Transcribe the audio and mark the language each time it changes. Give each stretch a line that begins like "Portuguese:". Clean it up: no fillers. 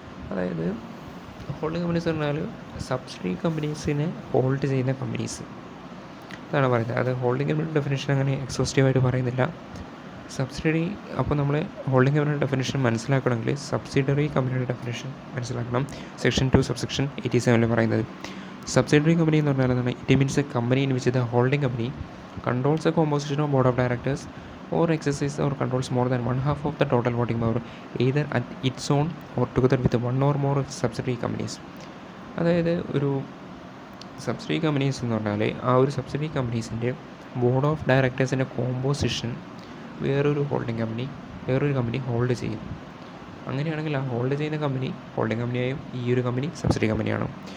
Malayalam: അതായത് holding companies പറഞ്ഞാൽ subsidiary കമ്പനീസിനെ hold ചെയ്യുന്ന കമ്പനീസ് അതാണ് പറയുന്നത്. അത് ഹോൾഡിംഗ് കമ്പനിയുടെ ഡെഫിനേഷൻ അങ്ങനെ എക്സോസ്റ്റീവായിട്ട് പറയുന്നില്ല. സബ്സിഡറി അപ്പോൾ നമ്മൾ ഹോൾഡിംഗ് കമ്പനിയുടെ ഡെഫിനേഷൻ മനസ്സിലാക്കണമെങ്കിൽ സബ്സിഡറി കമ്പനിയുടെ ഡെഫിനേഷൻ മനസ്സിലാക്കണം. സെക്ഷൻ 2 സബ്സെക്ഷൻ 87 പറയുന്നത്. സബ്സിഡറി കമ്പനി എന്ന് പറഞ്ഞാൽ എന്താണ്?
English: It means a company in which the holding company controls the composition of board of directors or exercises or controls more than 1/2 of the total voting power either at its own or together with 1 or more subsidiary companies.
Malayalam: അതായത് ഒരു subsidiary companies എന്ന് പറഞ്ഞാൽ ആ ഒരു subsidiary കമ്പനീസിൻ്റെ board of ഡയറക്ടേഴ്സിൻ്റെ composition വേറൊരു company hold ചെയ്യും. അങ്ങനെയാണെങ്കിൽ ആ ഹോൾഡ് ചെയ്യുന്ന കമ്പനി ഹോൾഡിംഗ് കമ്പനിയായും ഈ ഒരു കമ്പനി സബ്സിഡറി കമ്പനിയാണ്.